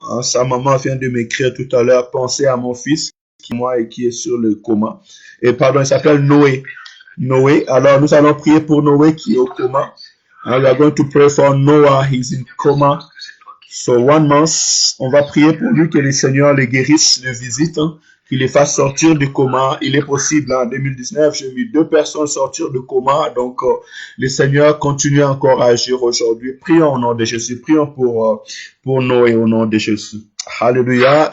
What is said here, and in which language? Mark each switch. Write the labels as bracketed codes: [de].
[fr] Sa maman vient de m'écrire tout à l'heure, pensez à mon fils qui est sur le coma. Et pardon, il s'appelle Noé. Alors nous allons prier pour Noé qui est au coma. [en] We are going to pray for Noah, he's in coma. So 1 month, [fr] on va prier pour lui, que le Seigneur le guérisse, le visite, qu'il les fasse sortir du coma. Il est possible, en 2019, j'ai vu 2 personnes sortir du coma. Donc, le Seigneur continue encore à agir aujourd'hui. Prions au nom de Jésus. Prions pour Noé au nom de Jésus. Alléluia.